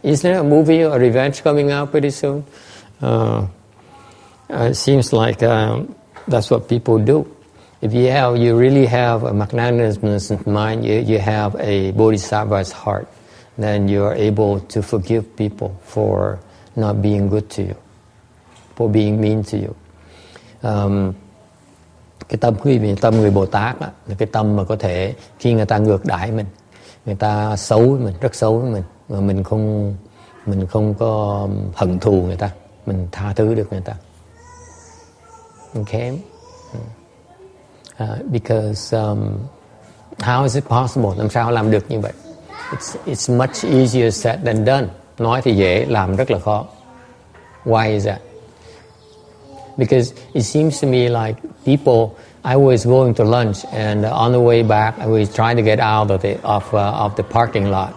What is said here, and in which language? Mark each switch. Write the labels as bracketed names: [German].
[English] Is there a movie or revenge coming out pretty soon? It seems like that's what people do. If you really have a magnanimous mind, you have a bodhisattva's heart, then you are able to forgive people for not being good to you, for being mean to you. [Vietnamese] Cái tâm người Bồ Tát là cái tâm mà có thể khi người ta ngược đãi mình, người ta xấu với mình, rất xấu với mình, mà mình không có hận thù người ta, mình tha thứ được người ta. [English] Okay? Because how is it possible? [Vietnamese] Làm sao làm được như vậy? [English] It's much easier said than done. [Vietnamese] Nói thì dễ, làm rất là khó. [English] Why is that? Because it seems to me like people. I was going to lunch, and on the way back, I was trying to get out of the parking lot.